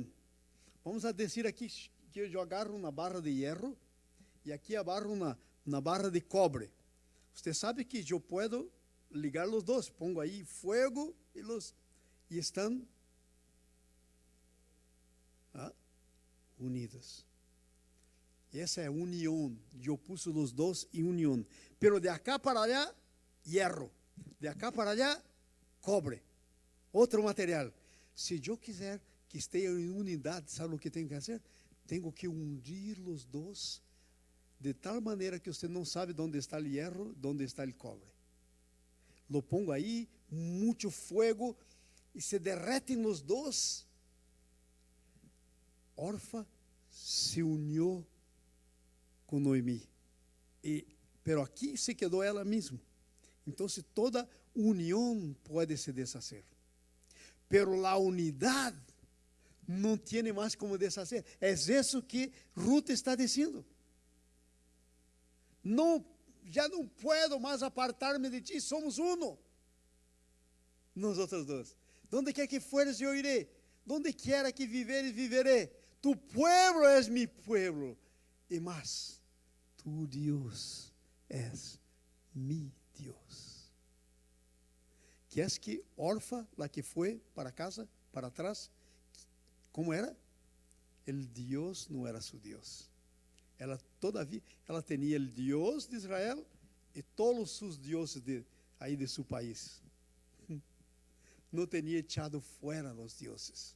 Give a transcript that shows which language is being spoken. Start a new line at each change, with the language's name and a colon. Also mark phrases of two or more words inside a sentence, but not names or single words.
Portuguese: Vamos a dizer aqui que eu agarro uma barra de hierro e aqui agarro uma barra de cobre. Você sabe que eu posso ligar os dois, pongo aí fogo e estão unidos. Essa é a união. Eu pus os dois em união.
Spanish: Pero de acá para allá, hierro. De acá para allá,
Portuguese: cobre. Outro material. Se eu quiser que esteja em unidade, sabe o que tenho que fazer? Tenho que unir os dois de tal maneira que você não sabe onde está o hierro, onde está o cobre.
Spanish: Lo pongo
Portuguese: aí, muito fogo, e se derretem os dois. Orfa se uniu com Noemi, pero aqui se quedou ela mesma. Então, toda união pode se desfazer, pero a unidade não tem mais como desfazer. É isso que Ruth está dizendo. Não, já não puedo mais apartar-me de ti, somos uno. Nós outros dois. Donde quer que fueres, eu irei.
Spanish: Donde quiera que viveres, viveré. Tu pueblo es mi pueblo.
Portuguese: E mais, tu Deus és mi Deus.
Spanish: Que es que Orfa, la que foi para casa, para atrás, como era?
Portuguese: El Deus não era su Deus. Ela todavia, ela tinha o Deus de Israel e todos os deuses aí de seu país. Não tinha echado fora os deuses.